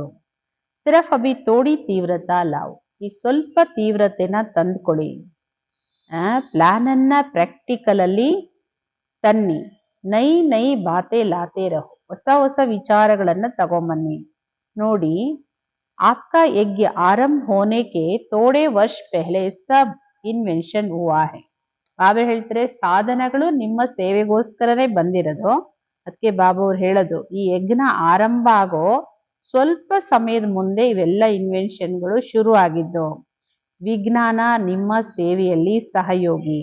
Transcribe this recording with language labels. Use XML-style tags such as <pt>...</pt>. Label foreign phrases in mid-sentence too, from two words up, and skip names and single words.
<hi>सिर्फ अभी थोड़ी तीव्रता लाओ,</hi> <kn>ಈಗ ಸ್ವಲ್ಪ ತೀವ್ರತೆನ ತಂದ್ಕೊಳ್ಳಿ. ಪ್ಲಾನ್ ಅನ್ನ ಪ್ರಾಕ್ಟಿಕಲ್ ಅಲ್ಲಿ ತನ್ನಿ.</kn> <hi>नई नई बातें लाते रहो,</hi> <kn>ಹೊಸ ಹೊಸ ವಿಚಾರಗಳನ್ನ ತಗೊಂಬನ್ನಿ. ನೋಡಿ,</kn> <hi>आपका यज्ञ आरंभ होने के थोड़े वर्ष पहले सब इन्वेंशन हुआ है.</hi> <kn>ಬಾಬಾ ಹೇಳ್ತಾರೆ ಸಾಧನಗಳು ನಿಮ್ಮ ಸೇವೆಗೋಸ್ಕರನೇ ಬಂದಿರೋದು. ಅದಕ್ಕೆ ಬಾಬಾ ಅವ್ರು ಹೇಳೋದು, ಈ ಯಜ್ಞ ಆರಂಭ ಆಗೋ ಸ್ವಲ್ಪ ಸಮಯದ ಮುಂದೆ ಇವೆಲ್ಲ ಇನ್ವೆನ್ಷನ್ಗಳು ಶುರು ಆಗಿದ್ದು. ವಿಜ್ಞಾನ ನಿಮ್ಮ ಸೇವೆಯಲ್ಲಿ ಸಹಯೋಗಿ.</kn>